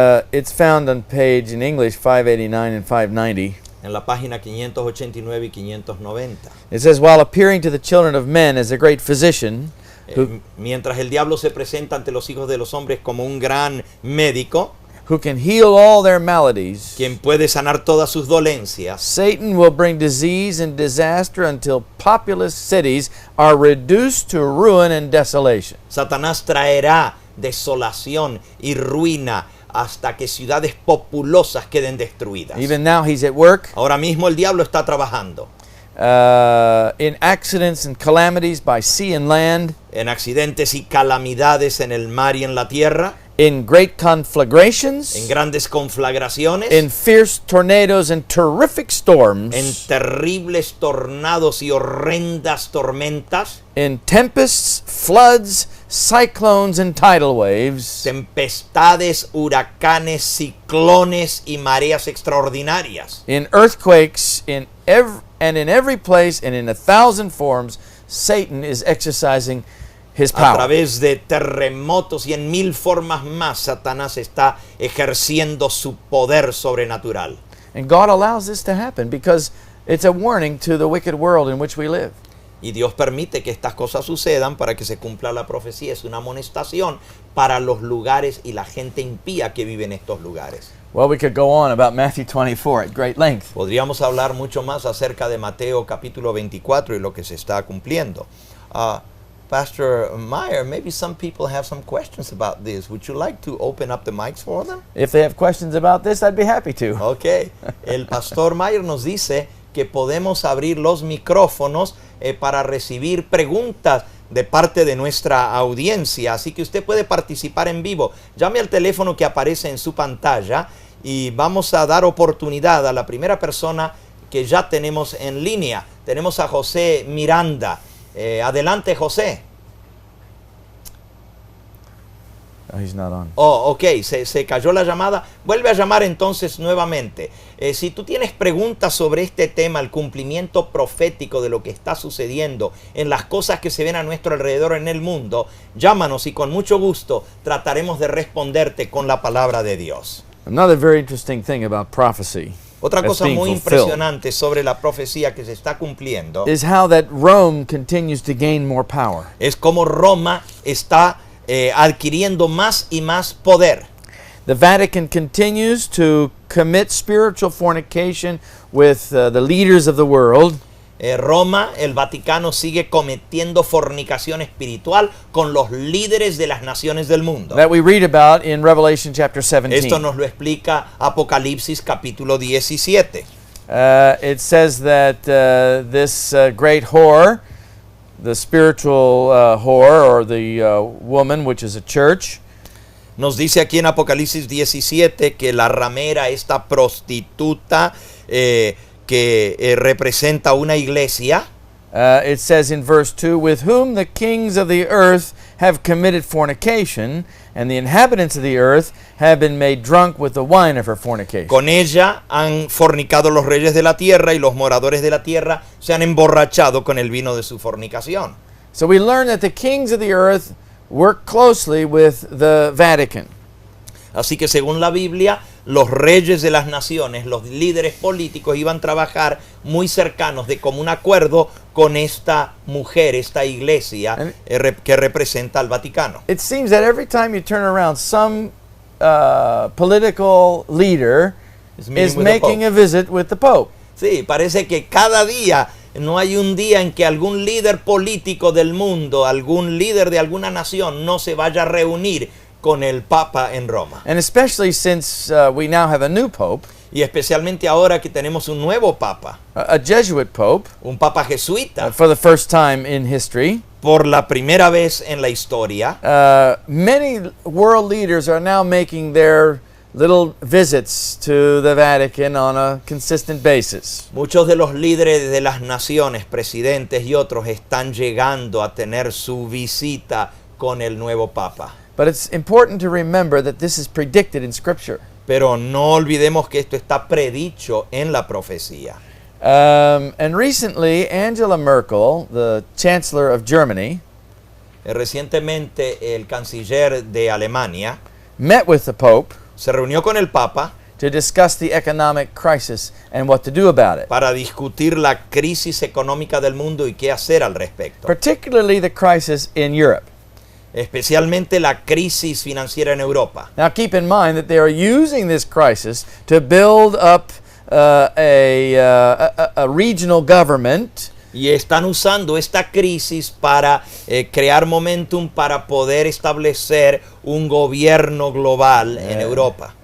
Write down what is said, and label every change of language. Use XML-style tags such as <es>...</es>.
<en>It's found on page in English 589 and 590.</en> <es>En la página 589 y 590.</es> <en>It says, while appearing to the children of men as a great physician,</en> <es>Mientras el diablo se presenta ante los hijos de los hombres como un gran médico,</es> <en>who can heal all their maladies,</en> <es>quien puede sanar todas sus dolencias,</es> <en>Satan will bring disease and disaster until populous cities are reduced to ruin and desolation.</en> <es>Satanás traerá desolación y ruina hasta que ciudades populosas queden destruidas.</es> <en>Even now he's at work</en> <es>Ahora mismo el diablo está trabajando</es> <en>in accidents and calamities by sea and land,</en> <es>en accidentes y calamidades en el mar y en la tierra,</es> <en>in great conflagrations,</en> <es>en grandes conflagraciones,</es> <en>in fierce tornadoes and terrific storms,</en> <es>en terribles tornados y horrendas tormentas,</es> <en>in tempests, floods, cyclones, and tidal waves,</en> <es>tempestades, huracanes, ciclones y mareas extraordinarias,</es> <en>in earthquakes, in every place and in 1,000 forms, Satan is exercising his</en> <es>a</es> <en>power.</en> <es>través de terremotos y en 1000 formas más. Satanás está ejerciendo su poder sobrenatural.</es> <en>And God allows this to happen because it's a warning to the wicked world in which we live.</en> <es>Y Dios permite que estas cosas sucedan para que se cumpla la profecía. Es una amonestación para los lugares y la gente impía que vive en estos lugares.</es> <en>Well, we could go on about Matthew 24 at great length.</en> <es>Podríamos hablar mucho más acerca de Mateo capítulo 24 y lo que se está cumpliendo.</es> <en>Pastor Meyer, maybe some people have some questions about this. Would you like to open up the mics for them? If they have questions about this, I'd be happy to. Ok.</en> <es>El pastor Meyer nos dice que podemos abrir los micrófonos para recibir preguntas de parte de nuestra audiencia. Así que usted puede participar en vivo. Llame al teléfono que aparece en su pantalla y vamos a dar oportunidad a la primera persona que ya tenemos en línea. Tenemos a José Miranda. Adelante, José.</es> <en>Oh, he's not on.</en> <es>Oh, ok, se cayó la llamada. Vuelve a llamar entonces nuevamente. Si tú tienes preguntas sobre este tema, el cumplimiento profético de lo que está sucediendo en las cosas que se ven a nuestro alrededor en el mundo, llámanos y con mucho gusto trataremos de responderte con la palabra de Dios.</es> <en>Another very interesting thing about prophecy</en> <es>Otra</es> <en>that's</en> <es>cosa</es> <en>being</en> <es>muy</es> <en>fulfilled</en> <es>impresionante sobre la profecía que se está cumpliendo</es> <en>is how that Rome continues to gain more power.</en> <es>es como Roma está adquiriendo más y más poder.</es> <en>The Vatican continues to commit spiritual fornication with the leaders of the world.</en> <es>Roma, el Vaticano, sigue cometiendo fornicación espiritual con los líderes de las naciones del mundo.</es> <en>That we read about in Revelation chapter 17.</en> <es>Esto nos lo explica Apocalipsis capítulo 17.</es> <en>It says that this great whore, the spiritual whore, or the woman, which is a church,</en> <es>Nos dice aquí en Apocalipsis 17 que la ramera, esta prostituta que representa una iglesia,</es> <en>it says in verse 2, with whom the kings of the earth have committed fornication, and the inhabitants of the earth have been made drunk with the wine of her fornication.</en> <es>con ella han fornicado los reyes de la tierra y los moradores de la tierra se han emborrachado con el vino de su fornicación.</es> <en>So we learn that the kings of the earth work closely with the Vatican.</en> <es>Así que según la Biblia, los reyes de las naciones, los líderes políticos iban a trabajar muy cercanos de común acuerdo con esta mujer, esta iglesia que representa al Vaticano.</es> <en>It seems that every time you turn around, some political leader Is meeting is with the making Pope. a visit with the Pope.</en> <es>Sí, parece que cada día, no hay un día en que algún líder político del mundo, algún líder de alguna nación no se vaya a reunir con el Papa en Roma.</es> <en>And especially since we now have a new Pope,</en> <es>Y especialmente ahora que tenemos un nuevo Papa,</es> <en>a Jesuit Pope,</en> <es>un Papa jesuita,</es> <en>for the first time in history.</en> <es>por la primera vez en la historia,</es> <en>Many world leaders are now making their little visits to the Vatican on a consistent basis.</en> <es>muchos de los líderes de las naciones, presidentes y otros, están llegando a tener su visita con el nuevo Papa.</es> <en>But it's important to remember that this is predicted in Scripture.</en> <es>Pero no olvidemos que esto está predicho en la profecía.</es> <en>And recently, Angela Merkel, the Chancellor of Germany,</en> <es>Recientemente el canciller de Alemania</es> <en>met with the Pope</en> <es>se reunió con el Papa</es> <en>to discuss the economic crisis and what to do about it,</en> <es>para discutir la crisis económica del mundo y qué hacer al respecto.</es> <en>particularly the crisis in Europe.</en> <es>Especialmente la crisis financiera en Europa.</es> <en>Now, keep in mind that they are using this crisis to build up a regional government</en> <es>Y están usando esta crisis para crear momentum para poder establecer un gobierno global en Europa.</es>